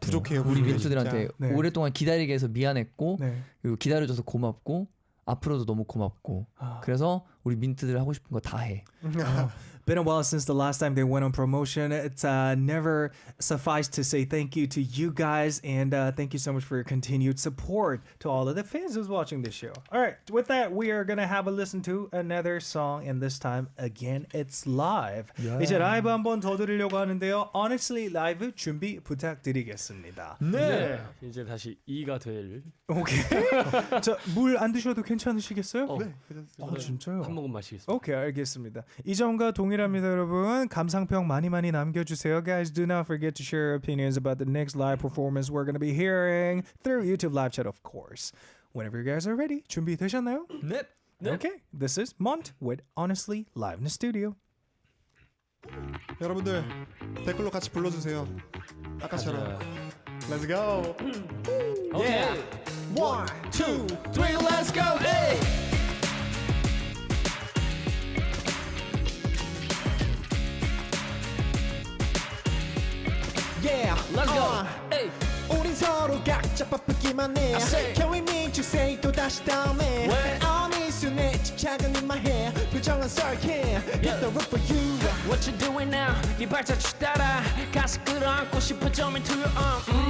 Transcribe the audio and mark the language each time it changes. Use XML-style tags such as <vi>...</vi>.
<ko>부족해요. 우리 민트들한테 네. 오랫동안 기다리게 해서 미안했고 그리고 기다려줘서 고맙고 앞으로도 너무 고맙고 그래서 우리 민트들 하고 싶은 거 다 해.</ko> <en>Been a while since the last time they went on promotion. It's never sufficed to say thank you to you guys and thank you so much for your continued support to all of the fans who's watching this show. All right, with that, we are gonna have a listen to another song, and this time again, it's live.</en> <ko>이제 라이브 한번 더 들으려고 하는데요. Honestly, 라이브 준비 부탁드리겠습니다. 네. 이제 다시 2가 될. 오케이. 자, 물 안 드셔도 괜찮으시겠어요? 네, 괜찮습니다. 진짜요? 한 모금 마시겠습니다. 오케이, 알겠습니다. 이점과 동일합니다, 여러분. 감상평 많이 남겨주세요.</ko> <en>Guys, do not forget to share your opinions about the next live performance we're going to be hearing through YouTube live chat, of course. Whenever you guys are ready, 준비되셨나요?</en> <ko>네.</ko> <en>Okay, this is Mont with Honestly live in the studio.</en> <ko>여러분들 댓글로 같이 불러주세요.</ko> <en>아까처럼. Let's go. Yeah. 1, 2, 3, let's go. Hey. Yeah, let's go. Hey.</en> <ko>우린 서로 각자 바쁘기만 해.</ko> <en>Can we meet you say</en> <ko>또 다시 다음에. 어미 순에 집착은</ko> <en>in my hair.</en> <ko>표정은 썰해.</ko> <en>Hit the roof for you. What you doing now?</en> <ko>네 발자취 따라 가슴 끌어안고 싶어</ko> <en>jump into your arm.</en>